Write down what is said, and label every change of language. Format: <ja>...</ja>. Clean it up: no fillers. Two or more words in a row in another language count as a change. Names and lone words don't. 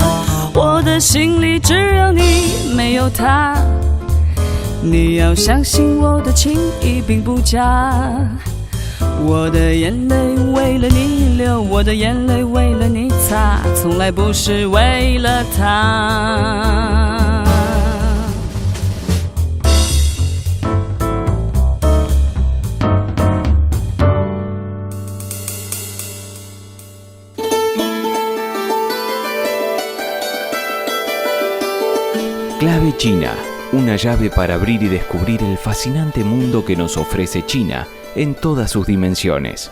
<zh>我的心里只有你，没有他。你要相信我的情意并不假。我的眼泪为了你流，我的眼泪为了你擦，从来不是为了他。</zh> <es>Clave China, una llave para abrir y descubrir el fascinante mundo que nos ofrece China en todas sus dimensiones.</es>